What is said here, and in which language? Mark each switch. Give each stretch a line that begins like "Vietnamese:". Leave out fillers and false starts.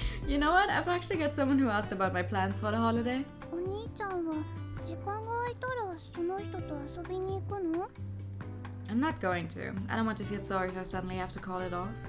English: You know what? I've actually got someone who asked about my plans for the holiday.
Japanese: お兄ちゃんは時間が空いたらその人と遊びに行くの？
English: I'm not going to. I don't want to feel sorry if I suddenly have to call it off.